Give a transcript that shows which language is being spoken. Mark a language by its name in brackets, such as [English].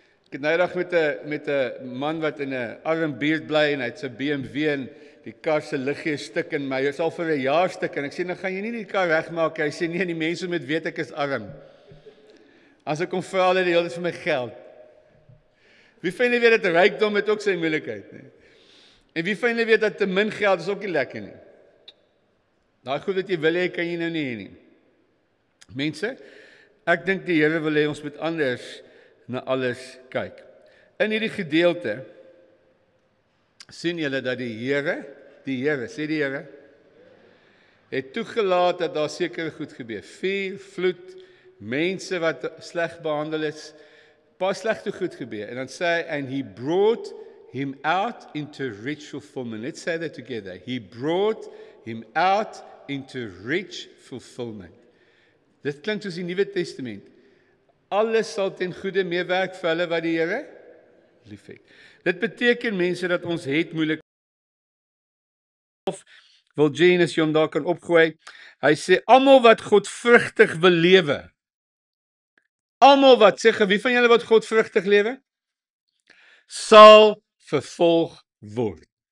[Afrikaans] Ek het nou dag met 'n man wat in 'n arm buurt bly en hy het sy BMW en die kar se liggie stuk in my. Dit is al vir 'n jaar stuk en ek sê nou gaan jy nie die kar regmaak. Hy sê nee, die mense moet weet ek is arm. As ek kom vra hulle die hele tyd vir my geld. Wie van julle weet dat rykdom het ook sy moeilikheid, nie? En wie van julle weet dat te min geld is ook nie lekker nie? Daai goed wat jy wil hê, kan jy nou nie hê nie. Mense, ek dink die Here wil hê ons moet anders na alles kyk. In hierdie gedeelte sien julle dat die Here, sê die Here, het toegelaat dat daar sekere goed gebeur. Vuur, vloed, mense wat sleg behandel is, paar slegte goed gebeur. [English] En dan sê hy, and he brought him out into rich fulfillment. Let's say that together. He brought him out into rich fulfillment. [Afrikaans] Dit klink soos die Nuwe Testament. Alles sal ten goeie meewerk vir hulle wat die Here liefhet. Dit beteken mense dat ons het moeilik. Wil Jean as jy hom daar kan opgooi. Hy sê almal wat godvrugtig wil lewe. Almal wat sê, wie van julle wat godvrugtig lewe? Sal vervolg word.